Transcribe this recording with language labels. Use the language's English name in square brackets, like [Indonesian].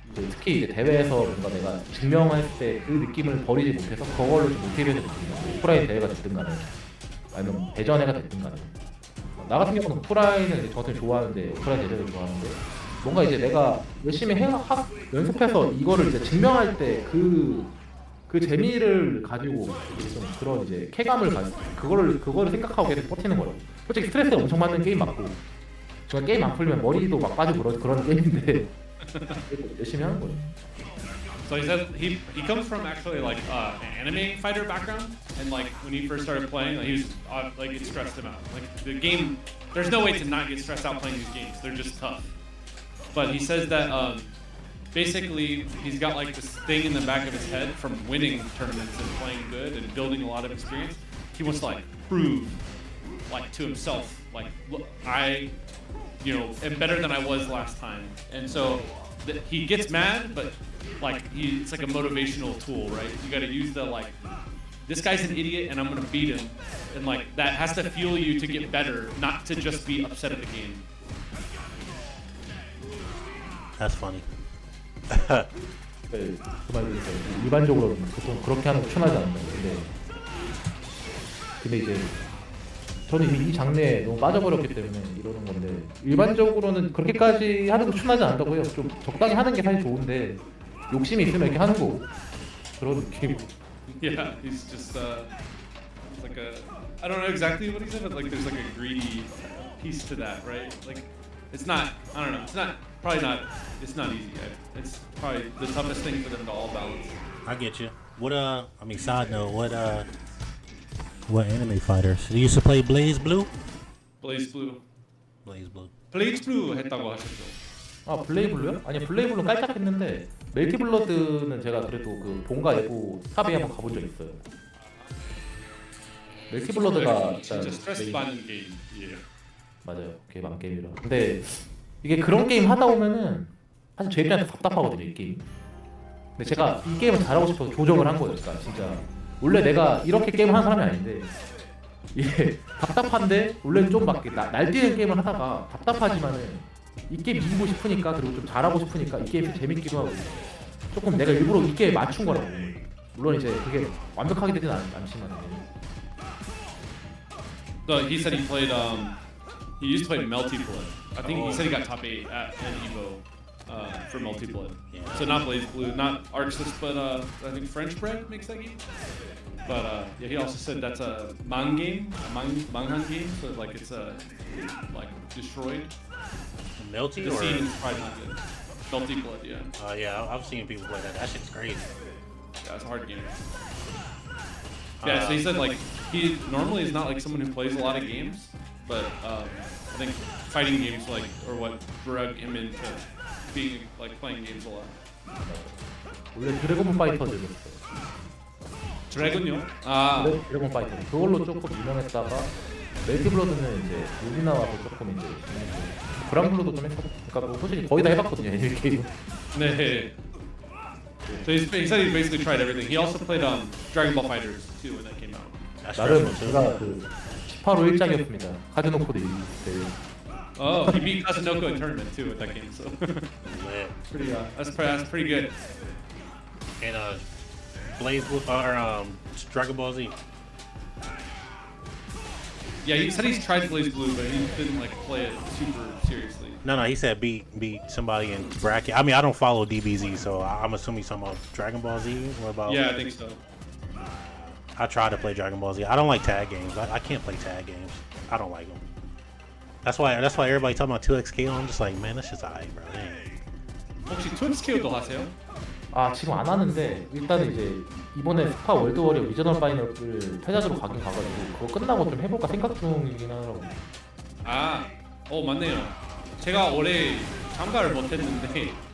[Korean] 특히 이제 대회에서 뭔가 내가 증명할 때 그 느낌을 버리지 못해서 그걸로 좀 모티베이션 느끼는 오프라인 대회가 됐든 간에 아니면 대전회가 됐든 간에 나 같은 경우는 오프라인을 저 같은 경우 좋아하는데 오프라인 대전을 좋아하는데 뭔가 이제 내가 열심히 연습해서 이거를 이제 증명할 때 그 재미를 가지고 좀 그런 이제 쾌감을 가지고 그거를 생각하고 계속 버티는 거예요. 솔직히 스트레스 엄청 받는 게임 맞고 제가 게임 안 풀면 머리도 막 빠지고 그런 게임인데 열심히 하는 거예요. [English] So he says he comes from actually like an anime fighter background, and like when he first started playing, like, he was like it stressed him out. Like the game, there's no way to not get stressed out playing these games. They're just tough. But he says that basically he's got like this thing in the back of his head from winning tournaments and playing good and building a lot of experience. He wants to like prove like to himself like look, I am better than I was last time. And so he gets mad, but like it's like a motivational tool, right? You got to use the like this guy's an idiot and I'm gonna beat him, and like that has to fuel you to get better, not to just be upset at the game. That's funny. [Korean] 그 말은 일반적으로 보통 그렇게 하는 거 추천하지 않나요? 근데 이제 저는 이 장르에 너무 빠져버렸기 때문에 이러는 건데 일반적으로는 그렇게까지 하는 거 추천하지 않는다고요. 좀 적당히 하는 게 사실 좋은데 욕심이 있으면 이렇게 하는 거고 그런 느낌. [English] Yeah, he's just like a, I don't know exactly what he said, but like there's like a greedy piece to that, right? Like it's not, I don't know, it's not, probably not, it's not easy. It's probably the toughest thing for them to all balance. I get you. What I mean, side note, what anime fighters? You used to play Blaze Blue? Blaze Blue. Blaze Blue. [Korean] Blaze Blue 했다고 하셨죠? 아 블레이블루요? 아니 블레이블루 깔짝했는데 멜티블러드는 제가 그래도 그 본가 예보 탑에 한번 가본 적 있어요. 멜티블러드가 진짜 스트레스 받는 게임. 예. 맞아요. 개방 게임이라. 근데 이게 그런 게임 하다 보면은 사실 제 입장에서 답답하거든요 이 게임. 근데 제가 이 게임을 잘하고 싶어서 조정을 한 거예요. 그러니까 진짜 원래 내가 이렇게 게임을 하는 사람이 아닌데 이게 답답한데 원래는 좀 막 날뛰는 게임을 하다가 답답하지만은 이 게임 이기고 싶으니까 그리고 좀 잘하고 싶으니까 이 게임이 재밌기도 하고 조금 내가 일부러 이 게임에 맞춘 거라고. 물론 이제 그게 완벽하게 되진 않지만. [English] No, he said he played. He used to play Melty Blood. I think he said he got top 8 at Evo for Melty Blood. So not Blaze Blue, not Arxis, but I think French Bread makes that game. But yeah, he also said that's a Mang game, Manghan game. So like it's like destroyed. Melty The or? scene is probably not good. Melty Blood, yeah. Yeah, I've seen people play that. That shit's crazy. Yeah, it's a hard game. Yeah, so he said like he normally is not like someone who plays a lot of games, but I think fighting games like or what drug him into being like playing games a lot. [Korean] 원래 드래곤 파이터즈였어요. 드래곤요? 아, 드래곤 파이터 그걸로 조금 유명했다가 멜티블러드는 이제 여기 나와서 조금 이제 브랑블루도 좀 했고 그러니까 뭐 솔직히 거의 다 해봤거든요 이 게임. 네. [English] So he said he basically tried everything. He also played Dragon Ball Fighters too when that came out. That's [Korean] 나름 [English] stressful too. [Korean] 제가 그 18호 1장이었습니다. 카즈노코드 대회. [English] Oh, he beat Kasunoko in tournament too with that game. So Lit. pretty, that's pretty good. And Blaze Blue or Dragon Ball Z. Yeah, he said he's tried Blaze Blue, but he didn't like play it super seriously. No, he said beat somebody in bracket. I mean, I don't follow DBZ, so I'm assuming some of Dragon Ball Z. What about? Yeah, I think so. I tried to play Dragon Ball Z. I don't like tag games. I can't play tag games. I don't like them. That's why everybody talking about 2XK. I'm just like, man, that's just alright, bro. It ain't. [Korean] 혹시 트윈스케어도 하세요? 아 지금 안 하는데 일단은 이제 이번에 스파 월드 워리어 리저널 파이널을 패자주로 가긴 가가지고 그거 끝나고 좀 해볼까 생각 중이긴 하더라고. 아, 맞네요. 제가 올해 참가를 못했는데